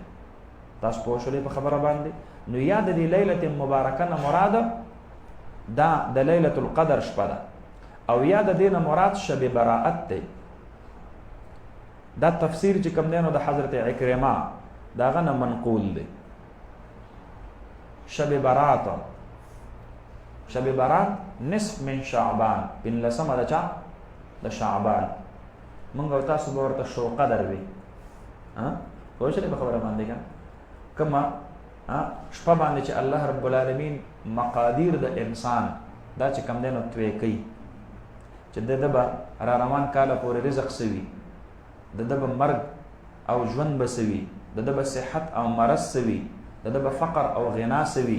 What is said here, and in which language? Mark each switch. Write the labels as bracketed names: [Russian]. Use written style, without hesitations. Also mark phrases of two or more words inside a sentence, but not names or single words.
[Pashto] تاسو پوه شئ په خبره باندې. نو یا د دې [Arabic] لیلة مبارکه [Pashto] نه مراد دا د [Arabic] لیلة القدر [Pashto] شپه ده، او یا د دې نه مراد [Persian] شب براءت [Pashto] دی. دا تفسیر چې کوم دی نو د حضرت عکرمه دا هغه نه منقول دی. [Persian] شب برات، شب برات [Arabic] نصف من شعبان، [Pashto] پنځلسمه ده چا د شعبان. موږ او تاسو به ورته شو قدر وي. پوه شئ په خبره باندې که کومه شپه باندې چې [Arabic] الله رب العالمین [Pashto] مقادیر د انسان دا چې کوم دی نو توی کوي چې د ده به را روان کاله پورې رزق سوي، د ده به مرګ او ژوند به سوي، د ده به صحت او مرض سوي، د ده به فقر او غنا سوي.